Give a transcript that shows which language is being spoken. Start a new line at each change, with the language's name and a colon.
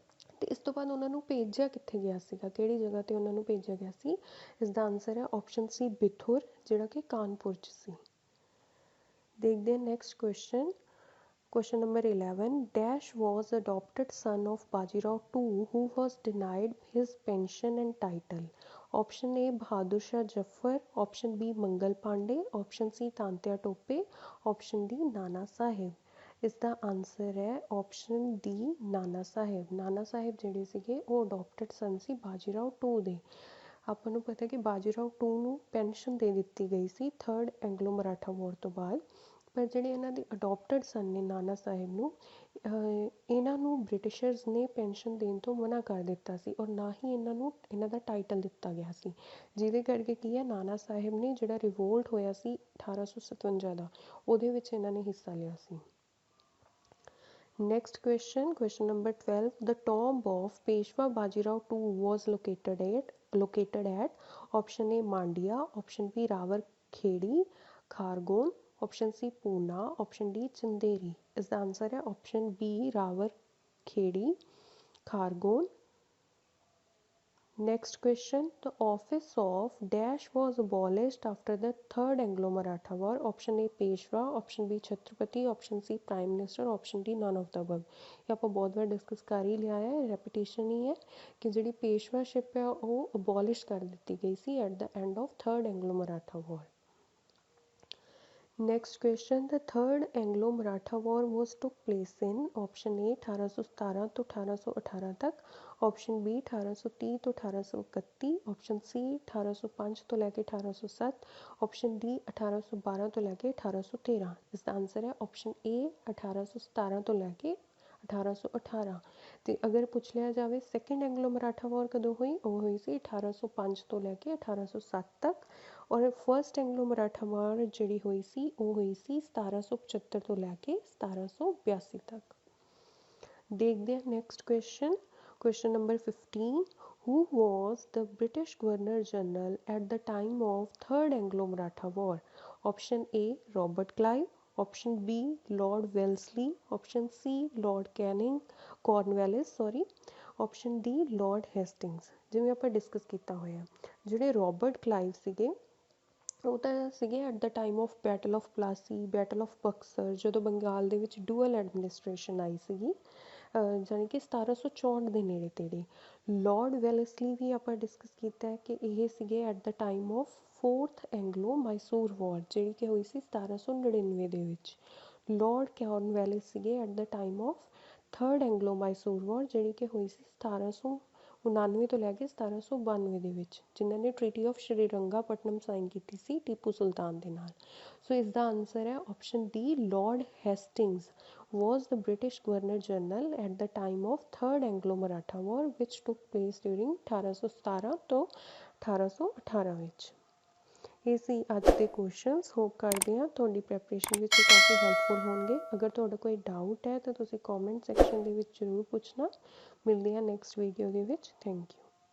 Punjabi: ਅਤੇ ਇਸ ਤੋਂ ਬਾਅਦ ਉਹਨਾਂ ਨੂੰ ਭੇਜਿਆ ਕਿੱਥੇ ਗਿਆ ਸੀਗਾ, ਕਿਹੜੀ ਜਗ੍ਹਾ 'ਤੇ ਉਹਨਾਂ ਨੂੰ ਭੇਜਿਆ ਗਿਆ ਸੀ? ਇਸ ਦਾ ਆਨਸਰ ਹੈ ਆਪਸ਼ਨ ਸੀ ਬਿਥੁਰ, ਜਿਹੜਾ ਕਿ ਕਾਨਪੁਰ 'ਚ ਸੀ। ਦੇਖਦੇ ਹਾਂ next question.
English: Question number 11, Dash was adopted son of Bajirao II who was denied his pension and title. Option A Bahadur Shah Jaffar, option B Mangal Pandey, option C Tantia Tope, option D Nana Sahib।
Punjabi: ਇਸ ਦਾ answer ਹੈ option D Nana Sahib. Nana Sahib ਜਿਹੜੇ ਸੀਗੇ ਉਹ ਅਡੋਪਟਡ ਸਨ ਸੀ ਬਾਜੀ Rao to ਦੇ। ਆਪਾਂ ਨੂੰ ਪਤਾ ਕਿ ਬਾਜੀ ਰਾਓ ਟੂ ਨੂੰ ਪੈਨਸ਼ਨ ਦੇ ਦਿੱਤੀ ਗਈ ਸੀ ਥਰਡ ਐਂਗਲੋ ਮਰਾਠਾ ਵਾਰ ਤੋਂ ਬਾਅਦ, ਪਰ ਜਿਹੜੇ ਇਹਨਾਂ ਦੇ ਅਡੋਪਟਡ ਸਨ ਨੇ ਨਾਨਾ ਸਾਹਿਬ ਨੂੰ, ਇਹਨਾਂ ਨੂੰ ਬ੍ਰਿਟਿਸ਼ਰਸ ਨੇ ਪੈਨਸ਼ਨ ਦੇਣ ਤੋਂ ਮਨਾ ਕਰ ਦਿੱਤਾ ਸੀ ਔਰ ਨਾ ਹੀ ਇਹਨਾਂ ਨੂੰ ਇਹਨਾਂ ਦਾ ਟਾਈਟਲ ਦਿੱਤਾ ਗਿਆ ਸੀ, ਜਿਹਦੇ ਕਰਕੇ ਕੀ ਹੈ ਨਾਨਾ ਸਾਹਿਬ ਨੇ ਜਿਹੜਾ ਰਿਵੋਲਟ ਹੋਇਆ ਸੀ 1857 ਦਾ ਉਹਦੇ ਵਿੱਚ ਇਹਨਾਂ ਨੇ ਹਿੱਸਾ ਲਿਆ ਸੀ।
English: Next question, question number 12, the tomb of Peshwa Bajirao II was located at option A Mandia, option B Rawalkhedi, Khargone, option C Pune, option D Chanderi।
Hindi: इसका आंसर है option B Rawalkhedi, Khargone।
English: Next question, the office of Dash was abolished after the third Anglo-Maratha war। option A Peshwa, option B Chhatrapati, option C Prime Minister, option D none of the above।
Hindi: ये
Punjabi: ਆਪਾਂ
Hindi: बहुत बार discuss कर ही लिया है, repetition ही है कि
Punjabi: ਜਿਹੜੀ ਪੇਸ਼ਵਾਸ਼ਿਪ
Hindi: है
Punjabi: ਉਹ
Hindi: abolish कर
Punjabi: ਦਿੱਤੀ ਗਈ ਸੀ
English: at the end of third Anglo-Maratha war। Next question, the third Anglo-Maratha war was took place in option A 1817
Punjabi: ਤੋਂ 1818 ਤੱਕ,
English: option B 1830 ਤੋਂ 1831, option C 1805
Punjabi: ਤੋਂ ਲੈ ਕੇ
English: 1807, option D 1812 ਤੋਂ ਲੈ ਕੇ 1813।
Punjabi: ਇਸ ਦਾ ਆਨਸਰ ਹੈ option A 1817 ਤੋਂ ਲੈ ਕੇ 1818। ਅਤੇ ਅਗਰ ਪੁੱਛ ਲਿਆ ਜਾਵੇ ਸੈਕਿੰਡ ਐਂਗਲੋ ਮਰਾਠਾ ਵਾਰ ਕਦੋਂ ਹੋਈ, ਉਹ ਹੋਈ ਸੀ 1805 ਤੋਂ ਲੈ ਕੇ 1807 ਤੱਕ। ਔਰ ਫਸਟ ਐਂਗਲੋ ਮਰਾਠਾ ਵਾਰ ਜਿਹੜੀ ਹੋਈ ਸੀ ਉਹ ਹੋਈ ਸੀ 1775 ਤੋਂ ਲੈ ਕੇ 1782 ਤੱਕ। ਦੇਖਦੇ ਹਾਂ next question, question number 15,
English: who was the British Governor General at the time of third Anglo Maratha war? Option A Robert Clive, option B Lord Wellesley, option C Lord Cornwallis, option D Lord Hastings।
Punjabi: ਜਿਵੇਂ ਆਪਾਂ discuss ਕੀਤਾ ਹੋਇਆ ਜਿਹੜੇ Robert Clive ਸੀਗੇ ਉਹ ਤਾਂ ਸੀਗੇ at ਦਾ time of battle of Palasi, battle of Buxar, ਜਦੋਂ ਬੰਗਾਲ ਦੇ ਵਿੱਚ ਡੂਅਲ ਐਡਮਿਨਿਸਟ੍ਰੇਸ਼ਨ ਆਈ ਸੀਗੀ, ਜਾਣੀ ਕਿ 1764 ਦੇ ਨੇੜੇ ਤੇੜੇ। ਲਾਰਡ ਵੈਲਸਲੀ ਵੀ ਆਪਾਂ ਡਿਸਕਸ ਕੀਤਾ ਹੈ ਕਿ ਇਹ ਸੀਗੇ at ਦਾ time of 4th Anglo Mysore ਵਾਰ ਜਿਹੜੀ ਕਿ ਹੋਈ ਸੀ 1799 ਦੇ ਵਿੱਚ। ਲਾਰਡ ਕੌਰਨਵਾਲਿਸ ਸੀਗੇ at the time of 3rd Anglo Mysore ਵਾਰ ਜਿਹੜੀ ਕਿ ਹੋਈ ਸੀ 1799 ਤੋਂ ਲੈ ਕੇ 1792 ਦੇ ਵਿੱਚ, ਜਿਨ੍ਹਾਂ ਨੇ ਟ੍ਰੀਟੀ ਆਫ ਸ਼੍ਰੀਰੰਗਾਪਟਨਮ ਸਾਈਨ ਕੀਤੀ ਸੀ ਟੀਪੂ ਸੁਲਤਾਨ ਦੇ ਨਾਲ। ਸੋ ਇਸ ਦਾ ਆਨਸਰ ਹੈ option D, Lord ਹੈਸਟਿੰਗਸ
English: was the British Governor General at the time of 3rd Anglo-Maratha War which took place during 1817
Punjabi: ਤੋਂ 1818 ਵਿੱਚ। ਇਹ ਸੀ ਅੱਜ ਦੇ ਕੁਐਸਚਨਸ। ਹੋਪ ਕਰਦੇ ਹਾਂ ਤੁਹਾਡੀ ਪ੍ਰੈਪਰੇਸ਼ਨ ਵਿੱਚ ਕਾਫੀ ਹੈਲਪਫੁਲ ਹੋਣਗੇ। ਅਗਰ ਤੁਹਾਡਾ ਕੋਈ ਡਾਊਟ ਹੈ ਤਾਂ ਤੁਸੀਂ ਕਮੈਂਟ ਸੈਕਸ਼ਨ ਦੇ ਵਿੱਚ ਜ਼ਰੂਰ ਪੁੱਛਣਾ। ਮਿਲਦੇ ਹਾਂ ਨੈਕਸਟ ਵੀਡੀਓ ਦੇ ਵਿੱਚ। Thank you.